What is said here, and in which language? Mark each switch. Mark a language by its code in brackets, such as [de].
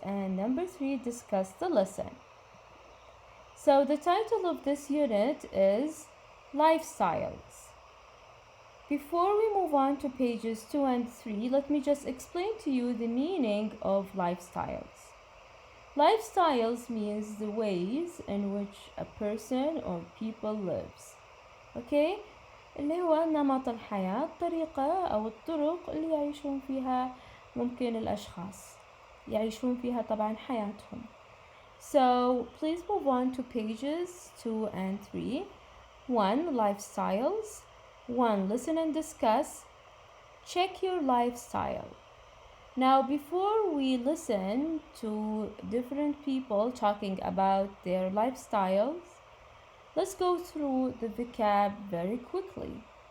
[en] And number 3, discuss the lesson. So the title of this unit is Lifestyles. Before we move on to pages 2 and 3, let me just explain to you the meaning of lifestyles. Lifestyles means the ways in which a person or people lives. Okay? [ar] اللي هو نمط الحياة، الطريقة أو الطرق اللي يعيشون فيها ممكن الأشخاص يعيشون فيها طبعا حياتهم. [en] So please move on to pages 2 and 3. 1. Lifestyles. 1. Listen and discuss. Check your lifestyle. Now, before we listen to different people talking about their lifestyles, let's go through the vocab very quickly.